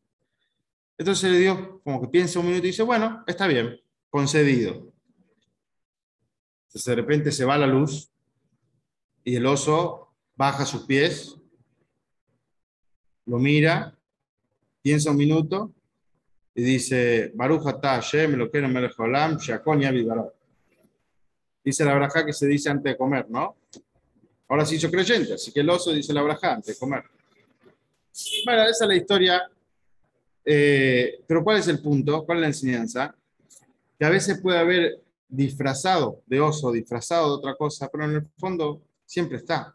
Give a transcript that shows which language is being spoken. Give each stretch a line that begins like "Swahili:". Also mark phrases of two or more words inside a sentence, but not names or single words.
Spanish: Entonces le dio como que piensa un minuto y dice, bueno, está bien, concedido. Entonces de repente se va la luz y el oso baja sus pies, lo mira, piensa un minuto y dice,
Hebrew: ברוך אתה השם אלוקינו מלך העולם שהכל נהיה בדברו.
Spanish: Dice la braja que se dice antes de comer, ¿no? Ahora se hizo creyente, así que el oso dice la braja antes de comer. Bueno, esa es la historia. Pero ¿cuál es el punto? ¿Cuál es la enseñanza? Que a veces puede haber disfrazado de oso, disfrazado de otra cosa, pero en el fondo siempre está.